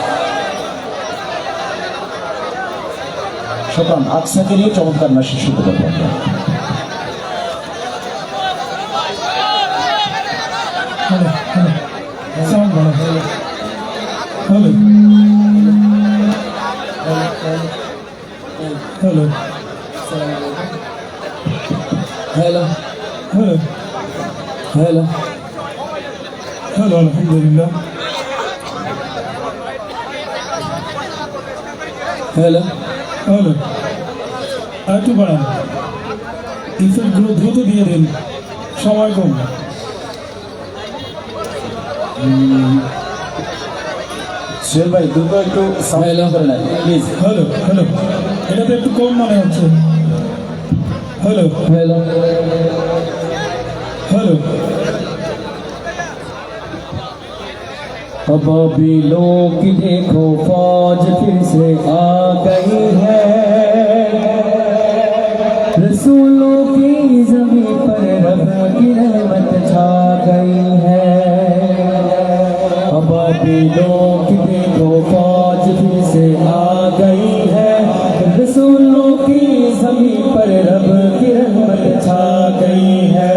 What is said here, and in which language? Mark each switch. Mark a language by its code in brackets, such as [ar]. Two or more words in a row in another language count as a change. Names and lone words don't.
[bn] সুতরাং আকসাকে নিয়ে চমৎকার নাশিদ শুনতে পাবো আমরা। [en] Hello. Hello. Hello. Hello. Hello. Alhamdulillah. Hello. Hello. [bn] একটু বাড়ান, ইফেক্টগুলো দ্রুত দিয়ে দিন, সময় কম। সোহেল ভাই দ্রুত একটু সাউন্ড করে নেন প্লিজ। [en] Hello hello, [bn] এটা তো একটু কম মনে হচ্ছে। [en] Hello hello hello. [hi] अबाबिलों की देखो फौज फिर से आ गई है, रसूलों की ज़मीं पर रब की रहमत छा गई है। अबाबिलों की देखो फौज फिर से आ गई है, रसूलों की ज़मीं पर रब की रहमत छा गई है।